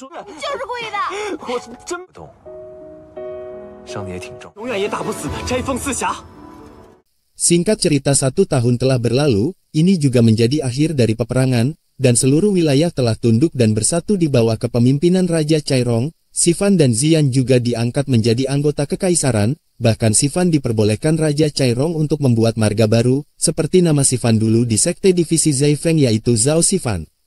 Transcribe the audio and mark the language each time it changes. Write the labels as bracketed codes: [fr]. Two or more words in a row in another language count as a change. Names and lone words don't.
[zh] 就是故意的。我真不动，伤的也挺重，永远也打不死的摘风四侠。 [id] Singkat cerita 1 tahun telah berlalu, ini juga menjadi akhir dari peperangan, dan seluruh wilayah telah tunduk dan bersatu di bawah kepemimpinan Raja Cairong. Sifan dan Xian juga diangkat menjadi anggota kekaisaran, bahkan Sifan diperbolehkan Raja Cairong untuk membuat marga baru, seperti nama Sifan dulu di sekte divisi Zaifeng yaitu Zhao Sifan.